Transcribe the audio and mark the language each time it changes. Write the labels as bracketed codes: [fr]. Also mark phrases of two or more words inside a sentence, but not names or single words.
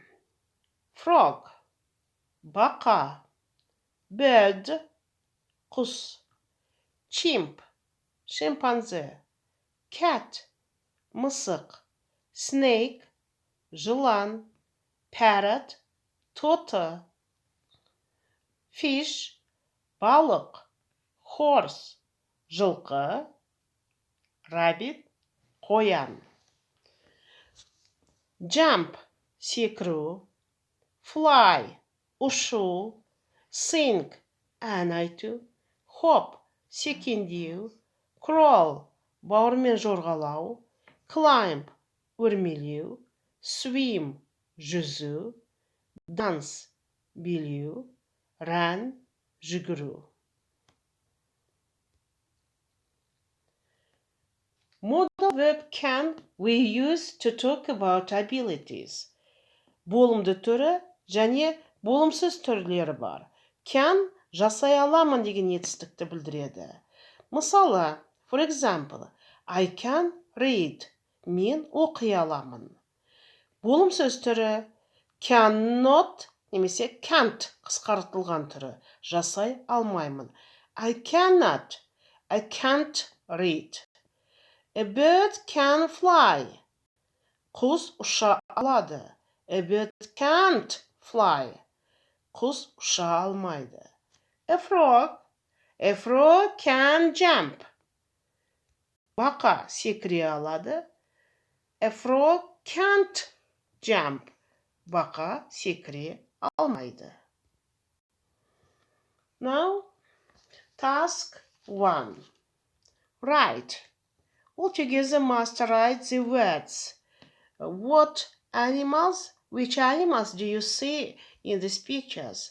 [en] Frog, baka, bird, kuş, chimp, chimpanzee, cat, mısık, snake, yılan, parrot, totu, fish, balık, horse, [kk] жылқы, rabbit, қоян. Jump, секіру, fly, ұшу, sing, ән айту, hop, секеңдеу, crawl, бауырмен жорғалау, climb, өрмелеу, swim, жүзу, dance, билеу, run, жүгіру. [en] Modal verb can we use to talk about abilities. [kk] Болымды түрі және болымсыз түрлері бар. Can жасай аламын деген етістікті білдіреді. Мысалы, [en] for example, I can read. [kk] Мен оқи аламын. Болымсыз түрі cannot немесе can't қысқартылған түрі. Жасай алмаймын. [en] I can't read. A bird can fly. [kk] Құс ұша алады. [en] A bird can't fly. [kk] Құс ұша алмайды. [en] A frog can jump. [kk] Бақа секіре алады. [en] A frog can't jump. [kk] Бақа секіре алмайды. [en] Now, task 1. Write. All together must write the words. Which animals do you see in these pictures?